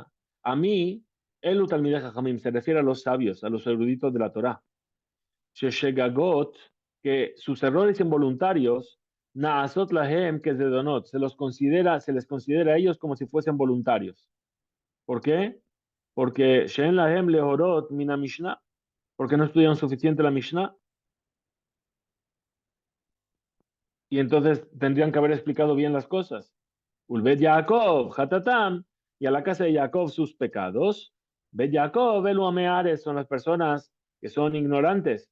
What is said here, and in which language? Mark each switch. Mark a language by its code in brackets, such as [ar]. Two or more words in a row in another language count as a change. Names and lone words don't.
[es] A mí, el [he] Talmidei Jajamim [es] se refiere a los sabios, a los eruditos de la Torá. Sheshegagot, que sus errores involuntarios, [he] naasot lahem, [es] que es de donot, se les considera a ellos como si fuesen voluntarios. ¿Por qué? Porque [he] Shen lahem lehorot mina Mishnah, [es] porque no estudian suficiente la Mishnah. Y entonces tendrían que haber explicado bien las cosas. [he] Ulbet Yaakov, Hatatam, [es] y a la casa de Jacob sus pecados. [he] Bet Yaakov, Elu Ameares, [es] son las personas que son ignorantes.